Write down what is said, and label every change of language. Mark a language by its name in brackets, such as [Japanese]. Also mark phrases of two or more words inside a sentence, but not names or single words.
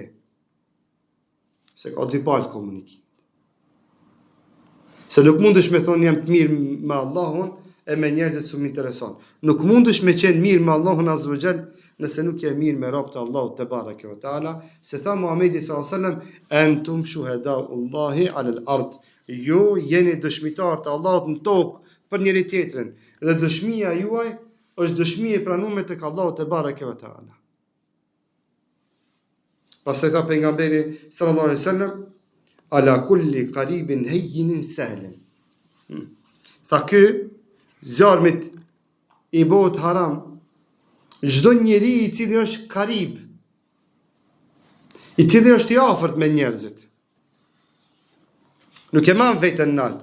[Albanian] Se ka dy palë komunikimit. Se nuk mundesh me thonë jam të mirë me Allahun e me njerëzit që më intereson. Nuk mundesh me qenë mirë me Allahun [Arabic] عز وجل [Albanian] nëse nuk je mirë me robët e Allahut [Arabic] تبارك وتعالى. [Albanian] Se tha Muhamedi [Arabic] صلى الله عليه وسلم أنتم شهداء الله على الأرض. [Albanian] Ju jeni dëshmitar të Allahut në tokë për njëri tjetrin. Dhe dëshmia juaj është dëshmi e pranuar tek Allahu [Arabic] تبارك وتعالى. [Albanian] Pastaj tha pejgamberi [Arabic] صلى الله عليه وسلم على كل قريب هين سهل. [Albanian] Tha ky zjarmit i bëhet haram çdo njeri i cili është karib, i cili është i afërt me njerëzit. Nuk e man vetën nalt.